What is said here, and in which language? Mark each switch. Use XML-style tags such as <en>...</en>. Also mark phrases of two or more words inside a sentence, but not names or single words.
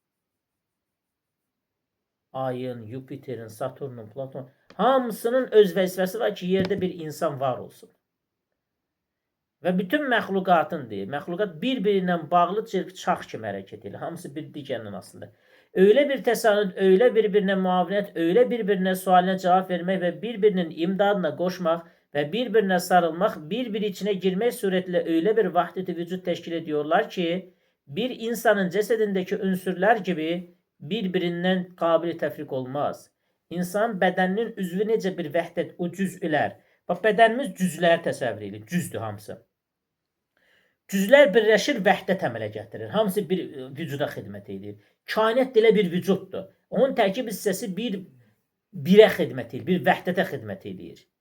<az>Ayın, Yupiterin, Saturnun, Platon hamısının öz vəzifəsi var ki, yerdə bir insan var olsun. Və bütün məxluqatın deyir, məxluqat bir-birindən bağlı çarx kimi hərəkət edir. Hamısı bir digərindən asılıdır.</az> <tr>Öyle bir tesanüt, öyle birbirine muavinet, öyle birbirine sualine cevap vermek ve birbirinin imdadına koşmak ve birbirine sarılmak, birbiri içine girmek suretiyle öyle bir vahdeti vücut teşkil ediyorlar ki bir insanın cesedindeki ünsürler gibi birbirinden kabili tefrik olmaz.</tr> <az>İnsan bedeninin üzvü necə bir vəhdət, o cüz'ülər. Bax, bedenimiz cüzlər təsəvvür edilir. Cüzdür hamısı. Cüzlər birləşir, vəhdət əmələ gətirir. Hamısı bir vücuda xidmət edir. Kainat elə bir vücuddur. Onun tərkib hissəsi birə xidmət edir, bir vəhdətə xidmət edir.</az>